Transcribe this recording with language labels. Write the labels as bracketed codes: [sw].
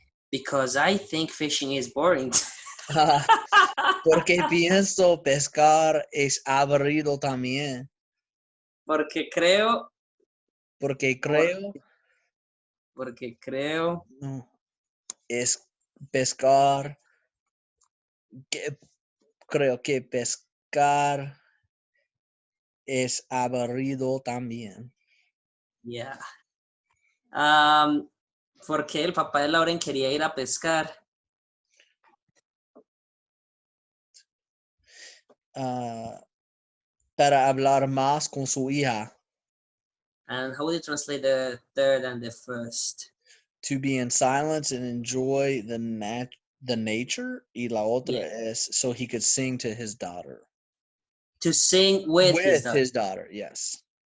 [en] Because I think fishing is boring. [es] Porque pienso pescar es aburrido también. Porque creo. Porque creo. Porque creo. No, es pescar. Creo que pescar es aburrido también. [en] Yeah. [es] Porque el papá de Lauren quería ir a pescar. Para hablar más con su hija. [en] And how would you translate the third and the first? To be in silence and enjoy the nature. [es] Y la otra es [en] so he could sing to his daughter. To sing with his daughter, yes.